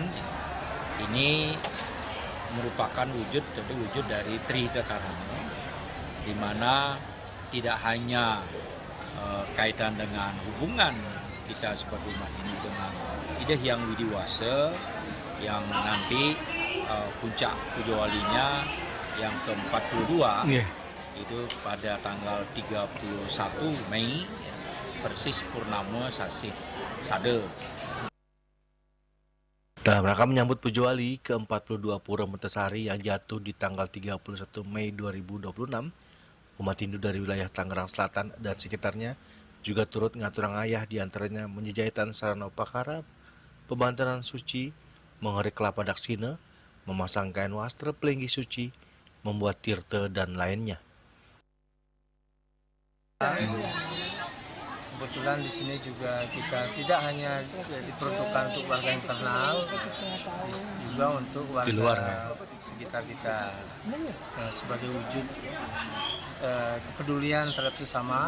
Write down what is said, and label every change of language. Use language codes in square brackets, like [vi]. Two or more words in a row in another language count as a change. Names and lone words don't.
[id] Ini merupakan wujud dari Trihita Karana, di mana tidak hanya kaitan dengan hubungan kita sebagai umat ini dengan Ida Hyang Widiwasa yang nanti puncak Pujo Walinya yang ke-42 itu pada tanggal 31 Mei persis purnama Sasih Sade. Dalam rangka menyambut Pujo Wali ke-42 Pura Mertesari yang jatuh di tanggal 31 Mei 2026, umat Hindu dari wilayah Tangerang Selatan dan sekitarnya juga turut [ban] ngaturang ayah, [id] diantaranya menjejahitan sarana upakara, pembantaran suci, mengerik kelapa daksina, memasang kain wastra pelinggi suci, membuat tirta dan lainnya. Kebetulan di sini juga kita tidak hanya diperuntukkan untuk warga internal, juga untuk warga di luar, sekitar kita sebagai wujud kepedulian terhadap sesama.